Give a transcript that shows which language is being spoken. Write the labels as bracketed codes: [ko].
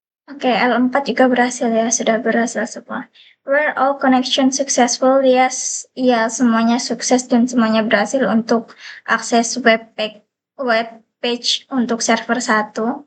[id] Oke, L4 juga berhasil ya, sudah berhasil semua. [en] Were all connection successful? Yes, [id] iya semuanya sukses dan semuanya berhasil untuk akses web page untuk server 1.